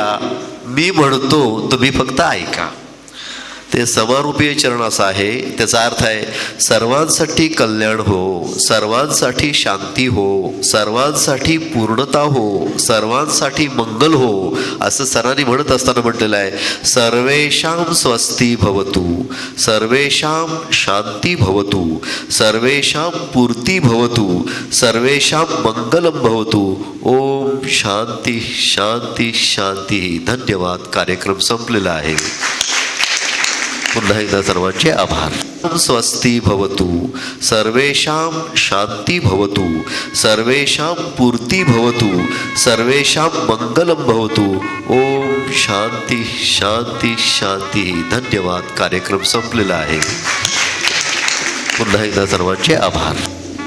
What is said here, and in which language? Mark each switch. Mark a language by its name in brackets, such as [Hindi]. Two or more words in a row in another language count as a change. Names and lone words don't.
[Marathi] मी म्हणतो तुम्ही फक्त ऐका. ते समारोपीय चरण असं आहे, त्याचा अर्थ आहे सर्वांसाठी कल्याण हो, सर्वांसाठी शांती हो, सर्वांसाठी पूर्णता हो, सर्वांसाठी मंगल हो, असं सरांनी म्हणत असताना म्हटलेलं आहे [Sanskrit] सर्वेषां स्वस्ति भवतु, सर्वेषां शांती भवतु, सर्वेषां पूर्ती भवतु, सर्वेषां मंगलम भवतु. ओम शांती शांती शांती. धन्यवाद. [Marathi] कार्यक्रम संपलेला आहे. पुन्हा एकदा सर्वांचे आभार. [Sanskrit] स्वस्ति भवतु, सर्वेषां शांती भवतु, सर्वेषां पूर्ती भवतु, सर्वेषां मंगलम भवतु. ओम शांती शांती शांती. धन्यवाद. [Marathi] कार्यक्रम संपलेला आहे. पुन्हा एकदा सर्वांचे आभार.